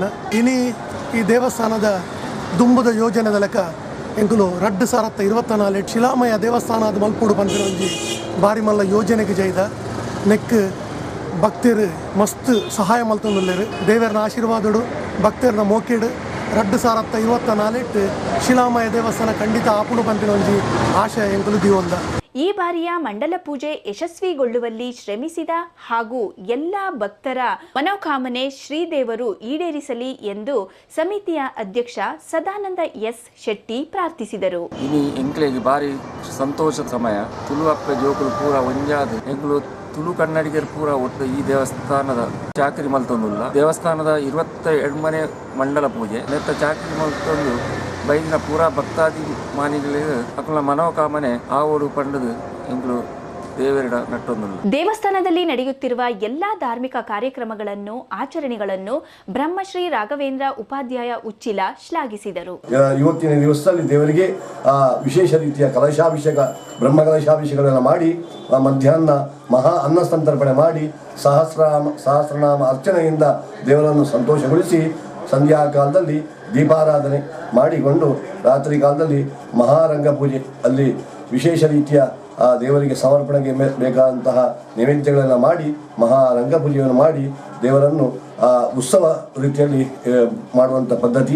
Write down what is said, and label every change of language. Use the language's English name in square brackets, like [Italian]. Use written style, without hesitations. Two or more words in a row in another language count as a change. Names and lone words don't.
[Tulu] ಇನಿ ಈ ದೇವಸ್ಥಾನದ ದುಂಬುದ ಯೋಜನೆದ ಲೆಕ್ಕ ಎಂಕುಲು 2024 ಶಿಲಾಮಯ ದೇವಸ್ಥಾನ ಅದು ಮಲ್ಪೋಡು ಪಂಪಿನ ಒಂಜಿ ಬಾರಿ ಮಲ್ಲ ಯೋಜನೆಗೆ ಜೈದ ನೆಕ್ ಭಕ್ತರು ಮಸ್ತ್ ಸಹಾಯ ಮಲ್ತೊಂದುಲ್ಲೇರು. ದೇವರನ ಆಶೀರ್ವಾದಡು ಭಕ್ತರನ್ನ ಮೋಕೆಡು 2024 ಶಿಲಾಮಯ ದೇವಸ್ಥಾನ ಖಂಡಿತ ಆಪುಡು ಪಂಪಿನ ಒಂಜಿ ಆಶಯ ಎಂಕುಲು ದಿವೊಂದ. [Kannada] ಈ ಬಾರಿಯ ಮಂಡಲ ಪೂಜೆ ಯಶಸ್ವಿಗೊಳ್ಳುವಲ್ಲಿ ಶ್ರಮಿಸಿದ ಹಾಗೂ ಎಲ್ಲ ಭಕ್ತರ ಮನೋಕಾಮನೆ ಶ್ರೀದೇವರು ಈಡೇರಿಸಲಿ ಎಂದು ಸಮಿತಿಯ ಅಧ್ಯಕ್ಷ ಸದಾನಂದ S. ಶೆಟ್ಟಿ ಪ್ರಾರ್ಥಿಸಿದರು. [Tulu] ಇನಿ ಎಂಕ್ಲೆಗೆ ಬಾರಿ ಸಂತೋಷದ ಸಮಯ. ತುಳು ಅಪ್ಪ ಜೋಕುಲು ಪೂರ ಒಂಜಾದ ಎಂಕ್ಲು ತುಳು ಕನ್ನಡಿಗರು ಪೂರ ಒಟ್ಟು ಈ ದೇವಸ್ಥಾನದ ಚಾಕರಿ ಮಲ್ತೊಂದುಲ್ಲ. ದೇವಸ್ಥಾನದ 22ನೇ ಮಂಡಲ ಪೂಜೆ ನೆತ್ತ ಚಾಕರಿ ಮಲ್ತೊಂದು ಬೈದಿನ ಪೂರಾ ಭಕ್ತಾದಿ ಮಾನಿಗಳಿಗೆ ಅಕಲ ಮನೋಕಾಮನೆ ಆವೋಡು ಪಂಡದು ಎಂಕ್ಲು ದೇವರಿಡ ನಟ್ಟೊಂದುಲ್ಲ. [Kannada] ದೇವಸ್ಥಾನದಲ್ಲಿ ನಡೆಯುತ್ತಿರುವ ಎಲ್ಲಾ ಧಾರ್ಮಿಕ ಕಾರ್ಯಕ್ರಮಗಳನ್ನು ಆಚರಣೆಗಳನ್ನು ಬ್ರಹ್ಮಶ್ರೀ ರಾಘವೇಂದ್ರ ಉಪಾಧ್ಯಾಯ ಉಚ್ಚಿಲ ಶ್ಲಾಘಿಸಿದರು. ಇವತ್ತಿನ ದಿವಸದಲ್ಲಿ ದೇವರಿಗೆ ವಿಶೇಷ ರೀತಿಯ ಕಲಶಾಭಿಷೇಕ, ಬ್ರಹ್ಮ ಕಲಶಾಭಿಷೇಕಗಳನ್ನು ಮಾಡಿ ಮಧ್ಯಾಹ್ನ ಮಹಾ ಅನ್ನ ಸಂತರ್ಪಣೆ ಮಾಡಿ ಸಹಸ್ರನಾಮ ಅರ್ಚನೆಯಿಂದ ದೇವರನ್ನು ಸಂತೋಷಗೊಳಿಸಿ ಸಂಧ್ಯಾ ಕಾಲದಲ್ಲಿ ದೀಪಾರಾಧನೆ ಮಾಡಿಕೊಂಡು ರಾತ್ರಿ ಕಾಲದಲ್ಲಿ ಮಹಾರಂಗ ಪೂಜೆ ಅಲ್ಲಿ ವಿಶೇಷ ರೀತಿಯ ದೇವರಿಗೆ ಸಮರ್ಪಣೆಗೆ ಬೇಕಾದಂತಹ ನೈವೇದ್ಯಗಳನ್ನು ಮಾಡಿ ಮಹಾರಂಗ ಪೂಜೆಯನ್ನು ಮಾಡಿ ದೇವರನ್ನು ಉತ್ಸವ ರೀತಿಯಲ್ಲಿ ಮಾಡುವಂಥ ಪದ್ಧತಿ.